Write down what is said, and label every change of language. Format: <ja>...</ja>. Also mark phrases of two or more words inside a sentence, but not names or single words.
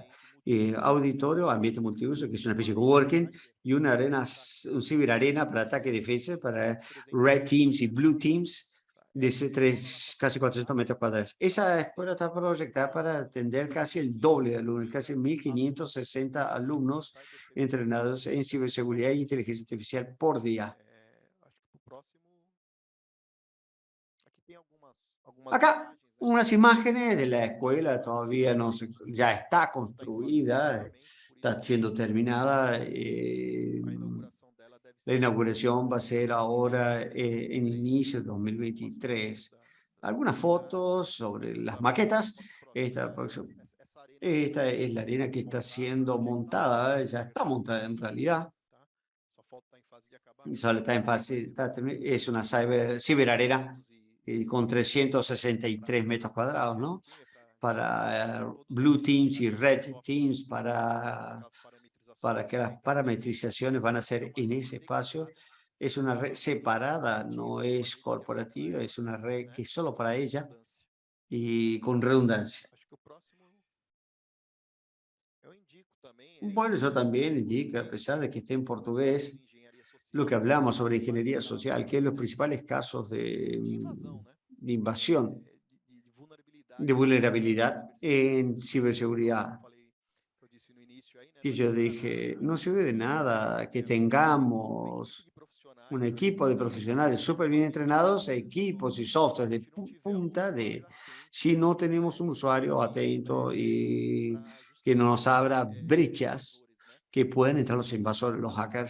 <es>Auditorio, ambiente multiuso, que es una especie de coworking, y una arena, un ciberarena para ataque y defensa, para</es> <en>Red Teams</en> <es>y</es> <en>Blue Teams,</en> <es>de casi 400 metros cuadrados. Esa escuela está proyectada para atender casi el doble de alumnos, casi 1.560 alumnos entrenados en ciberseguridad e inteligencia artificial por día.</es> <pt>Acho que pro próximo. Aqui tem algumas</pt> <es>Acá</es> <pt>imagens, né,</pt> <es>unas imágenes de la escuela, todavía no se, ya está</es> <pt>está em fase de</pt> <es>construida,</es> <pt>acabamento, por isso</pt> <es>está siendo terminada.</es> <pt>a inauguração dela deve</pt> <es>La</es> <pt>ser</pt> <es>inauguración va a ser ahora en 2023. inicio de</es> <pt>Próximo</pt> <es>2023.</es> <pt>das</pt> <es>Algunas</es> <pt>atividades.</pt> <es>fotos sobre las</es> <pt>Samuel,</pt> <es>maquetas.</es> <pt>próximo. Essa arena aqui já</pt> <es>Esta</es> <pt>está</pt> <es>es la arena que está</es> <pt>montada,</pt> <es>siendo</es> <pt>já está montada, pronta</pt> <es>ya</es> <pt>para</pt> <es>está montada en realidad.</es> <pt>tá? Só falta estar em fase de</pt> <es>Y</es> <pt>acabamento.</pt> <es>solo está en fase, es una ciberarena con 363 metros cuadrados, ¿no? Para</es> <en>Blue Teams</en> <es>y</es> <en>Red Teams,</en> <es>para que las parametrizaciones van a ser en ese espacio. Es una red separada, no es corporativa, es una red que es solo para ella y con redundancia.</es> <pt>Acho que o próximo eu indico também</pt> <es>Bueno, yo también indico, a pesar de que esté en portugués, lo que hablamos sobre ingeniería social, que es los principales casos de invasión, de vulnerabilidad en ciberseguridad. Y yo dije, no sirve de nada que tengamos un equipo de profesionales súper bien entrenados, equipos y software de punta, si no tenemos un usuario atento y que nos abra brechas que pueden entrar los invasores, los hackers.</es>